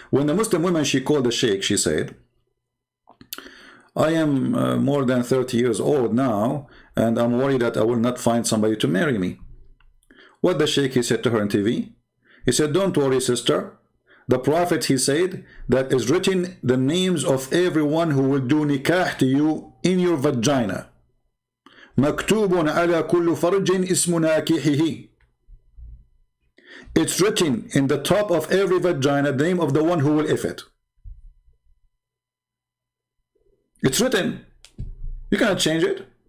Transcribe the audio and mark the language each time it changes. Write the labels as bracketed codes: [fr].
[en] When the Muslim woman, she called the sheikh, she said, I am more than 30 years old now, and I'm worried that I will not find somebody to marry me. What the sheikh, he said to her on TV? He said, don't worry, sister. The Prophet, he said, that is written the names of everyone who will do nikah to you in your vagina. [ar] مكتوب على كل فرج اسم ناكحه. [en] It's written in the top of every vagina the name of the one who will if it. It's written. You cannot change it.